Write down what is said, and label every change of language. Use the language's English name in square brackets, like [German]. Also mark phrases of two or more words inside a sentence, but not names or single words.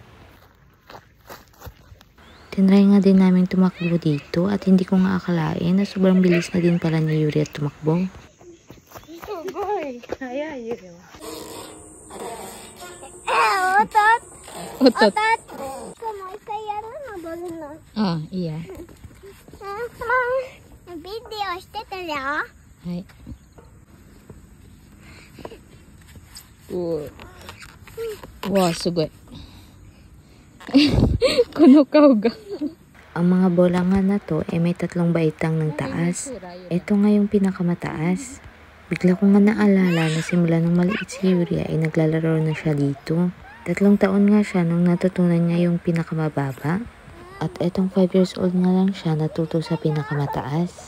[Filipino] Tinry nga din namin tumakbo dito at hindi ko nga akalain na sobrang bilis na din pala ni Yuri at tumakbo. Sugoi. Kaya yun. Otot! Otot. [Japanese] Otot! Mo う一回やるの踊るの。あ、いいや。ビデオしてたよ。はい。うわ、すごい。この顔が。 [Filipino] Ang mga bola nga na to may tatlong baitang ng taas. Ito nga yung pinakamataas. Bigla ko nga naalala na simula nung maliit si Yuri ay naglalaro na siya dito. 3 taon nga siya nung natutunan niya yung pinakamababa. At etong 5 [English] years old [Filipino] nga lang siya natuto sa pinakamataas.